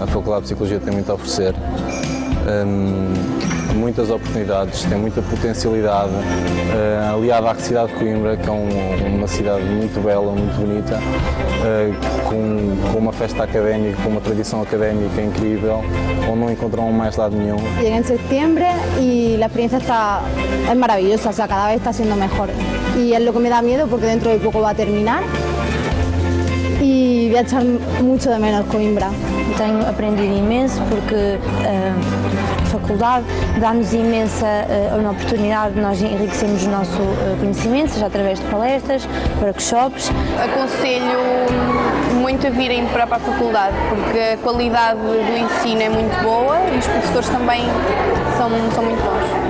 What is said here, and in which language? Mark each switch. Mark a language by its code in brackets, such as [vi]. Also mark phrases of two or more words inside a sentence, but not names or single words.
[pt] A Faculdade de Psicologia tem muito a oferecer, muitas oportunidades, tem muita potencialidade, aliada à cidade de Coimbra, que é uma cidade muito bela, muito bonita, com uma festa académica, com uma tradição académica incrível, onde não encontramos mais lado nenhum. [es] Llegué en septiembre y la experiencia es maravillosa, o sea, cada vez está siendo mejor. Y es lo que me da miedo porque dentro de poco va a terminar y voy a echar mucho de menos Coimbra. [pt] Tenho aprendido imenso porque a faculdade dá-nos imensa oportunidade de nós enriquecermos o nosso conhecimento, seja através de palestras, workshops. Aconselho muito a virem para a faculdade porque a qualidade do ensino é muito boa e os professores também são muito bons.